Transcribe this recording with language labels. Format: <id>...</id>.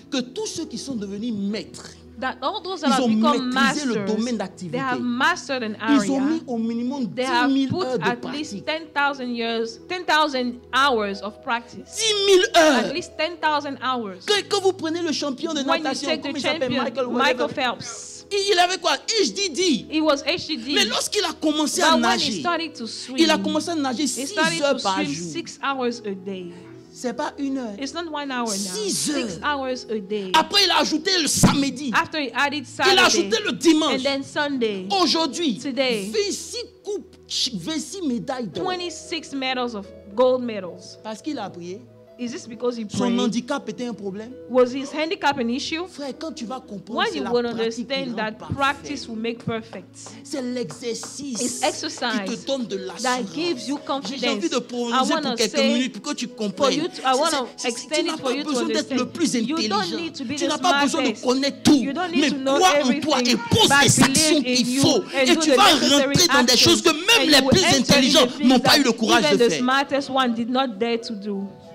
<fr>que tous ceux qui sont devenus maîtres,</fr> <en>that all those that have become masters,</en> <fr>le domaine d'activité.</fr> <en>They have mastered an area.</en> <fr>Ils ont mis au minimum 10 000 heures de pratique.</fr> <en>10,000 hours of practice.</en> <fr>10 000 heures.</fr> <en>At least 10,000 hours.</en> <fr>Quand vous prenez le champion de natation, comment il s'appelle, Michael Phelps. Il avait quoi? HDD.</fr> <en>It was HDD.</en> <fr>Mais lorsqu'il a commencé à nager, il a commencé à nager 6 heures par jour.</fr> <en>6 hours a day.</en> <fr>C'est pas 1 heure.</fr> <en>It's not 1 hour now.</en> <fr>6 heures.</fr> <en>6 hours a day.</en> <fr>Après, il a ajouté le samedi.</fr> <en>After he added Saturday.</en> <fr>Il a ajouté le dimanche.</fr> <en>And then Sunday.</en> <fr>Aujourd'hui,</fr> <en>today,</en> <fr>26 médailles d'or.</fr> <en>26 medals of gold medals.</en> <fr>Parce qu'il a prié.</fr> <en>Is this because he prayed?</en> <fr>Son handicap était un problème.</fr> <en>Was his handicap an issue?</en> <fr>Frère, quand tu vas comprendre,</fr> <en>when you will understand that practice will make perfect.</en> <fr>C'est l'exercice qui te donne de l'assurance.</fr> <en>That gives you confidence.</en> <fr>J'ai envie de prononcer pour quelques minutes pour que tu comprennes.</fr> <en>I want to extend it for you to understand.</en> <fr>Tu n'as pas besoin d'être le plus intelligent. Tu n'as pas besoin de connaître tout. Mais crois en toi et pose les actions qu'il faut. Et tu vas rentrer dans des choses que même les plus intelligents n'ont pas eu le courage de faire.</fr> <en>Even the smartest one did not dare to do.</en>